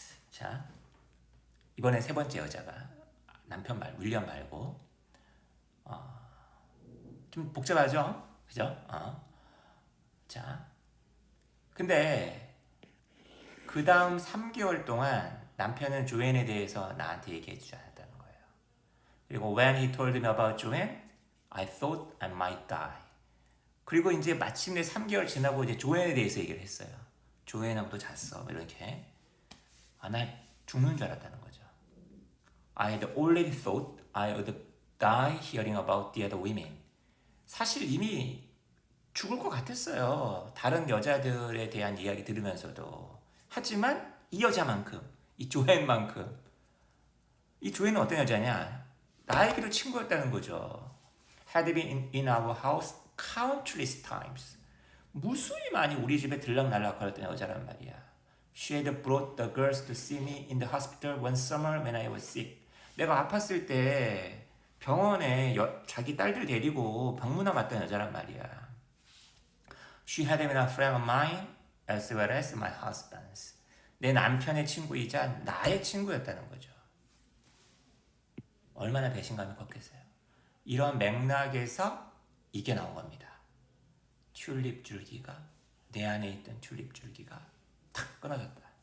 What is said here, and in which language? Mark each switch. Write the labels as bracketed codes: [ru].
[ko] 자, 이번에 세 번째 여자가 남편 윌리엄 말고 좀 복잡하죠? 그죠? 자, 근데 그 다음 3개월 동안 남편은 조앤에 대해서 나한테 얘기해 주지 않았다는 거예요. 그리고 [en] when he told me about Joanne, I thought I might die. [ko] 그리고 이제 마침내 3개월 지나고 이제 조앤에 대해서 얘기를 했어요. 조앤하고도 잤어. 이렇게. 나 죽는 줄 알았다는 거죠. [en] I had already thought I would die hearing about the other women. [ko] 사실 이미 죽을 것 같았어요. 다른 여자들에 대한 이야기 들으면서도. 하지만 이 여자만큼, 이 조앤만큼, 이 조앤은 어떤 여자냐? 나에게도 친구였다는 거죠. [en] Had been in our house countless times. [ko] 무수히 많이 우리 집에 들락날락거렸던 여자란 말이야. [en] She had brought the girls to see me in the hospital one summer when I was sick. [ko] 내가 아팠을 때 병원에 자기 딸들 데리고 방문하 왔던 여자란 말이야. [en] She had been a friend of mine as well as my husband's. [ko] 내 남편의 친구이자 나의 친구였다는 거죠. 얼마나 배신감이 컸겠어요. 이런 맥락에서 이게 나온 겁니다. 튤립 줄기가 내 안에 있던 튤립 줄기가 탁 끊어졌다.